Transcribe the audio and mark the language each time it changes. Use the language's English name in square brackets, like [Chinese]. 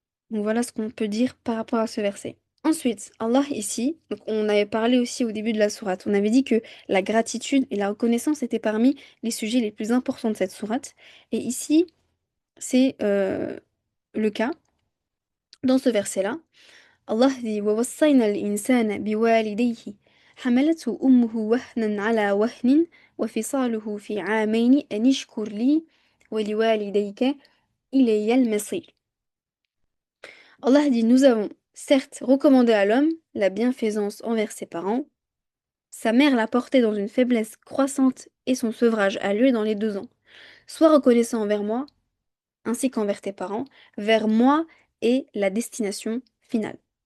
[French] Donc voilà ce qu'on peut dire par rapport à ce verset. Ensuite, Allah ici, donc on avait parlé aussi au début de la sourate, on avait dit que la gratitude et la reconnaissance étaient parmi les sujets les plus importants de cette sourate. Et ici, c'est le cas. Dans ce verset-là, Allah dit [Arabic] وَوَصَّيْنَا الْإِنسَانَ بِوَالِدَيْهِ حَمَلَتْهُ أُمُّهُ وَهْنًا عَلَى وَهْنٍ وَفِصَالُهُ فِي عَامَيْنِ أَنِ اشْكُرْ لِي وَلِوَالِدَيْكَ إِلَيَّ الْمَصِيرُ. [French] Allah dit, nous avons certes recommandé à l'homme la bienfaisance envers ses parents. Sa mère l'a porté dans une faiblesse croissante et son sevrage a lieu dans les 2 ans. Sois reconnaissant envers moi, ainsi qu'envers tes parents, vers moi est la destination finale.